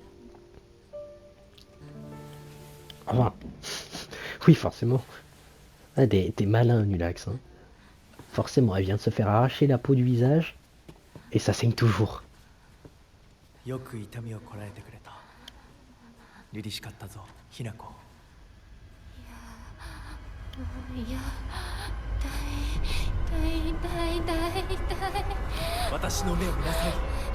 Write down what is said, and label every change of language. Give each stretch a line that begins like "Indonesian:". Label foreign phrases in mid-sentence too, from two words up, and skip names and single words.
French: Enfin. Oui, forcément. Ah, t'es malin, Nulax. Hein. Forcément, elle vient de se faire arracher la peau du visage. Et ça saigne toujours.
Japanese: よく痛みをこらえてくれた。凛々しかったぞ、ひな子。いや、痛い。私の目を見なさい。